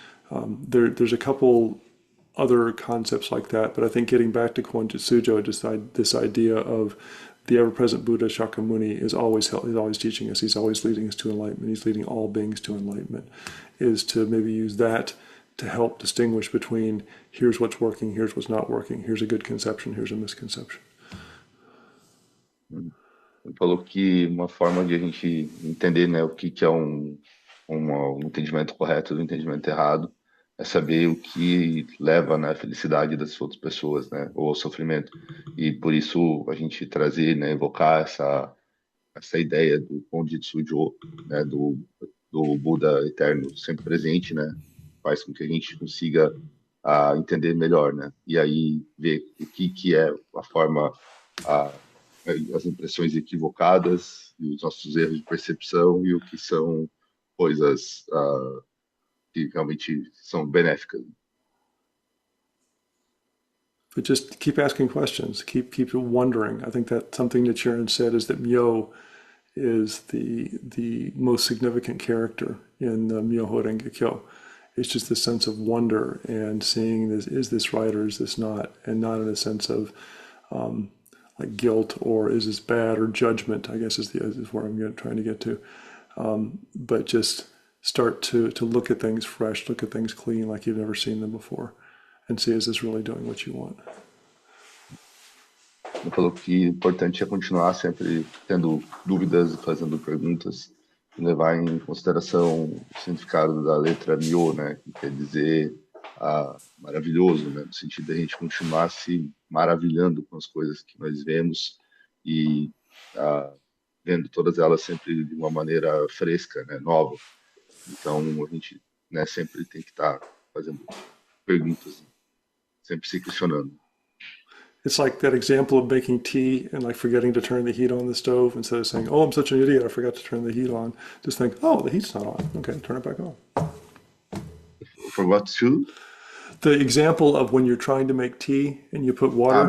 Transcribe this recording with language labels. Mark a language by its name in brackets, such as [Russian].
[English] There's a couple other concepts like that, but I think getting back to Koenji Sujo, just this idea of the ever-present Buddha Shakyamuni is always teaching us. He's always leading us to enlightenment. He's leading all beings to enlightenment. Is to maybe use that to help distinguish between here's what's working, here's what's not working, here's a good conception, here's a misconception. [Portuguese] Ele falou que uma forma de a gente entender, né, o que, que é um entendimento correto do entendimento errado é saber o que leva, né, à felicidade das outras pessoas, né, ou ao sofrimento. E por isso a gente trazer, né, evocar essa ideia do Konjitsu Sujo, né, do Buda eterno sempre presente, né, faz com que a gente consiga entender melhor, né, e aí ver o que que é a forma, a, as impressões equivocadas e os nossos erros de percepção e o que são coisas que realmente são benéficas. [English] But just keep asking questions, keep wondering. I think that something that Sharon said is that Myo is the most significant character in the Myoho Renge Kyo. It's just the sense of wonder and seeing this, is this right or is this not, and not in a sense of like guilt or is this bad or judgment, I guess is where I'm trying to get to. But just start to look at things fresh, look at things clean like you've never seen them before, and see, is this really doing what you want? [Portuguese] Ele falou que o importante é continuar sempre tendo dúvidas e fazendo perguntas, e levar em consideração o significado da letra Myo, né, que quer dizer maravilhoso, né, no sentido de a gente continuar se maravilhando com as coisas que nós vemos e vendo todas elas sempre de uma maneira fresca, né, nova. Então a gente, né, sempre tem que estar fazendo perguntas, sempre se questionando. [English] It's like that example of making tea and like forgetting to turn the heat on the stove. Instead of saying, "Oh, I'm such an idiot, I forgot to turn the heat on," just think, "Oh, the heat's not on. Okay, turn it back on." For what to? The example of when you're trying to make tea and you put water